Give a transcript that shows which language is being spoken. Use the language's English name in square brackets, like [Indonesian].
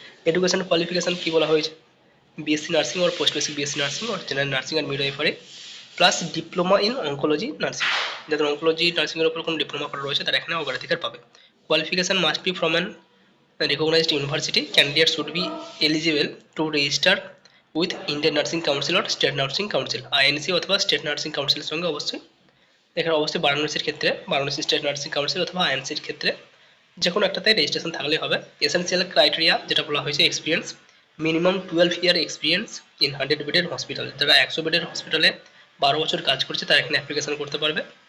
[Bangla] Education qualification কী বলা হয়েছে, BSc nursing और পোস্ট বেসিক বিএসসি নার্সিং और general nursing আর midwifery plus diploma in oncology nursing. যাদের oncology নার্সিংয়ের উপর কোনো ডিপ্লোমা করা রয়েছে তারা এখানে অগ্রাধিকার পাবে। [English] Qualification must be from an recognized university. Candidates should be eligible to register with Indian Nursing Council or State Nursing Council, [Bangla] INC অথবা স্টেট নার্সিং কাউন্সিলের সঙ্গে অবশ্যই। এখানে অবশ্যই বারাণসীর ক্ষেত্রে বারাণসী স্টেট নার্সিং কাউন্সিল অথবা আইএনসির ক্ষেত্রে যে কোনো একটাতে রেজিস্ট্রেশন থাকলেই হবে। এসেনশিয়াল ক্রাইটেরিয়া যেটা বলা হয়েছে, experience minimum 12 year experience in 100 বেডের হসপিটাল। যারা 100 বেডের হসপিটালে 12 বছর কাজ করছে তারা এখানে অ্যাপ্লিকেশন করতে পারবে।